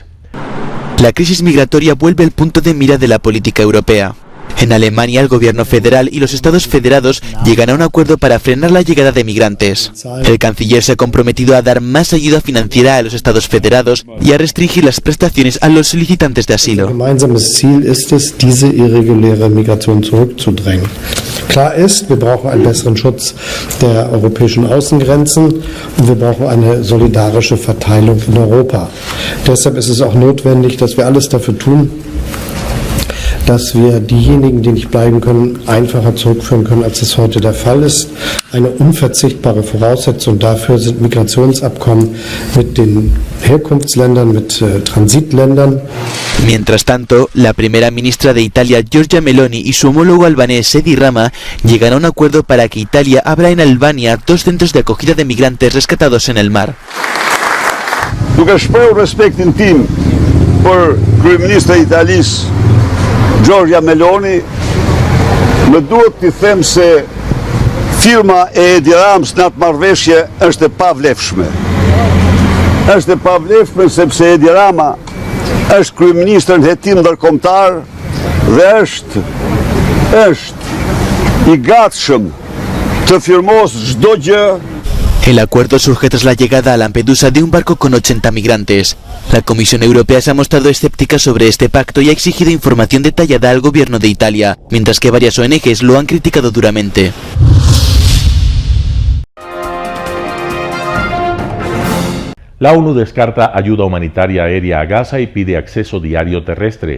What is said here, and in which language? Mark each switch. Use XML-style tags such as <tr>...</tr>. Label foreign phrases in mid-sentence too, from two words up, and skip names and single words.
<es>La crisis migratoria vuelve al punto de mira de la política europea. En Alemania, el gobierno federal y los estados federados llegan a un acuerdo para frenar la llegada de migrantes. El canciller se ha comprometido a dar más ayuda financiera a los estados federados y a restringir las prestaciones a los solicitantes de asilo.</es> <de>Gemeinsames Ziel ist es, diese irreguläre Migration zurückzudrängen. Klar ist, wir brauchen einen besseren Schutz der europäischen Außengrenzen und wir brauchen eine solidarische Verteilung in Europa. Deshalb ist es auch notwendig, dass wir alles dafür tun, dass wir diejenigen, die nicht bleiben können, einfacher zurückführen können, als es heute der Fall ist. Eine unverzichtbare Voraussetzung dafür sind Migrationsabkommen mit den Herkunftsländern, mit Transitländern.</de> <es>Mientras tanto, la primera ministra de Italia, Giorgia Meloni, y su homólogo albanés, Edi Rama, llegan a un acuerdo para que Italia abra en Albania 2 centros de acogida de migrantes rescatados en el mar.</es> <sq>Duke shprehur respektin tim për kryeministra e Italisë Giorgia Meloni, më duhet t'i them se firma e Edi Ramës në atë marrëveshje është e pavlefshme. Është e pavlefshme sepse Edi Rama është kryeministër në hetim ndërkombëtar dhe është i gatshëm të firmos çdo gjë.</sq> <es>El acuerdo surge tras la llegada a Lampedusa de un barco con 80 migrantes. La Comisión Europea se ha mostrado escéptica sobre este pacto y ha exigido información detallada al gobierno de Italia, mientras que varias ONGs lo han criticado duramente. La ONU descarta ayuda humanitaria aérea a Gaza y pide acceso diario terrestre.</es>